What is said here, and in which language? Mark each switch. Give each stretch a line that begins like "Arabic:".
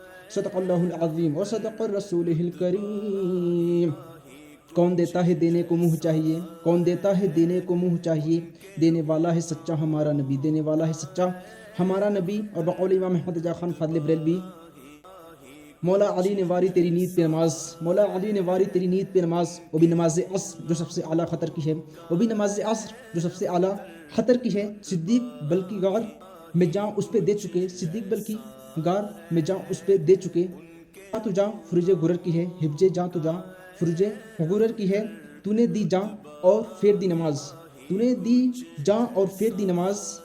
Arabic: صدق الله العظيم وصدق رسوله الكريم.
Urdu: کون دیتا ہے دینے کو منہ چاہیے، کون دیتا ہے دینے کو منہ چاہیے، دینے والا ہے سچا ہمارا نبی، دینے والا ہے سچا ہمارا نبی. اور بقول امام احمد رضا خان فاضل بریلوی، مولا علی نے واری تیری نیت پہ نماز، مولا علی نے واری تیری نیت پہ نماز، وہ بھی نماز عصر جو سب سے اعلیٰ خطر کی ہے، وہ بھی نماز عصر جو سب سے اعلیٰ خطر کی ہے. صدیق بلکہ غار میں جاں اس پہ دے چکے، صدیق بلکہ غار میں جاں اس پہ دے چکے. جاں تو جاں فرج غرر کی ہے، حفظ جاں تو جاں فرج غرر کی ہے. تو نے دی جاں اور پھیر دی نماز، تو نے دی جاں اور پھیر دی نماز.